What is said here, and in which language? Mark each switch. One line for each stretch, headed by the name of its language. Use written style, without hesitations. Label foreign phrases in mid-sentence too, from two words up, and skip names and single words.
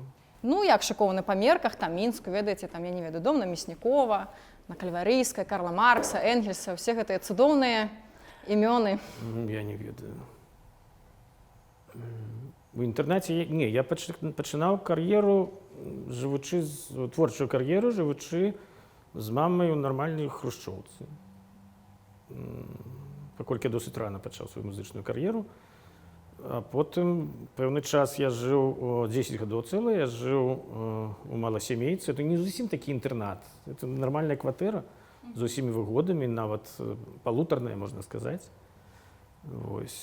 Belarusian: Ну, як шыкоўны па мерках, там мінску, ведаеце, там, я не ведаю, дом на Мяснікова, на Кальварыйскай, Карла Маркса, Энгельса, все гэтыя цудоўныя імёны. Я не ведаю. У інтэрнаце, не, я пачынаў кар'еру, творчую кар'еру, жывучы З мамою
Ukrainian: нормальні хрущовці.
Belarusian: Паколькі я досить рано пачаў сваю музычную кар'еру. А потым пэўны час я жыў, 10 гадоў цэлы, я жыў у маласямейцы. Это не зусім такі інтэрнат. Это нормальная кватэра з усімі выгодамі, нават палутарная, можна сказаць. Вось.